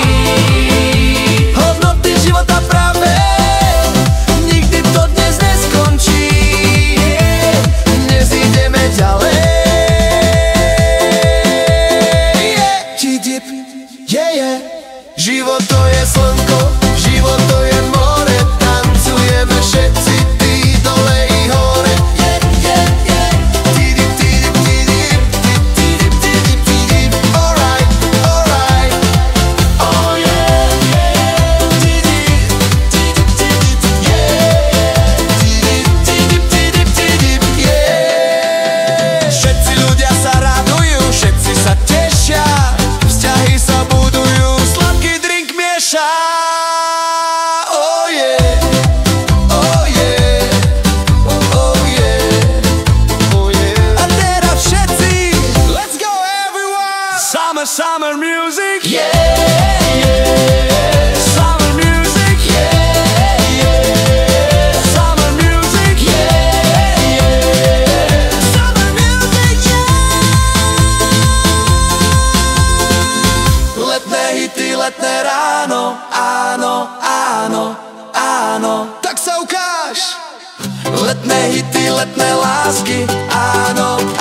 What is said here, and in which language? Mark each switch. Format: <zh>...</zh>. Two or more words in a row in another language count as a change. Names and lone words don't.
<sk>Hodnoty života práve, nikdy to dnes neskončí. Dnes ideme ďalej. Život to je slnko, život to je more, tancujeme všetci, ty dole i hore.</sk> <en>Alright, alright, oh yeah.</en> <sk>Všetci ľudia sa radujú, všetci sa tešia, vzťahy sa budujú,</sk> <en>oh yeah, oh yeah, oh yeah, oh yeah.</en> <sk>A teraz všetci,</sk> <en>let's go everyone. Summer, summer music, yeah, yeah. Summer music, yeah, yeah. Summer music, yeah, yeah. Summer music, yeah.</en> <sk>Letné hity, letné ráno, áno, áno, áno, tak sa ukáž. Letné hity, letné lásky, áno.</sk>